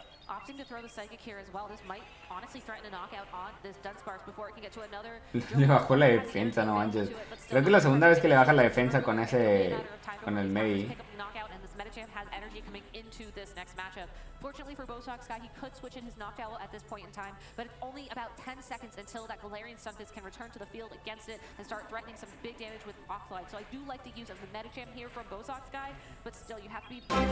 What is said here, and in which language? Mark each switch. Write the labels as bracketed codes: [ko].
[en] Opting to throw the Psychic here as well. This might honestly threaten a knockout on this Dunsparce before it can get to another. [es] Le bajó la defensa, no manches. Creo que es la segunda vez que le baja la defensa con el Mei. [en] Has energy coming into this next matchup. Fortunately for Bosox Sky, he could switch in his Knocked Owl at this point in time, but it's only about 10 seconds until that Galarian Stunfisk can return to the field against it and start threatening some big damage with Rockslide. So I do like the use of the Metacham here from Bosox Sky, but still you have to be...